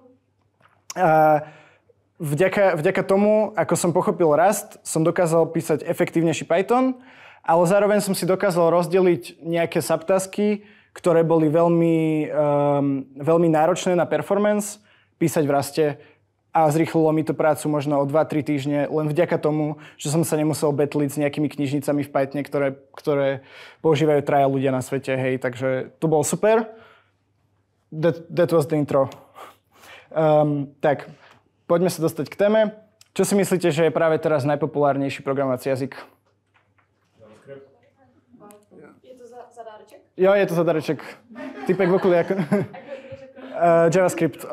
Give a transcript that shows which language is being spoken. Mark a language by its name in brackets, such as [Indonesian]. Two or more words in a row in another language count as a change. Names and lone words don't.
[Slovak] A vďaka tomu, ako som pochopil Rust, som dokázal písať efektívnejší Python, ale zároveň som si dokázal rozdeliť nejaké subtasky, ktoré boli veľmi náročné na performance, písať v Ruste a zrýchlilo mi to prácu možno o 2-3 týždne, len vďaka tomu, že som sa nemusel betliť s nejakými knižnicami v Pythone, ktoré používajú traja ľudia na svete, hej, takže to bolo super. [English] That was the intro. [Slovak] Tak, poďme sa dostať k téme. Čo si myslíte, že je práve teraz najpopulárnejší programovací jazyk? Je to zadáreček? Jo, je to zadáreček. Typek v okuliaku. JavaScript.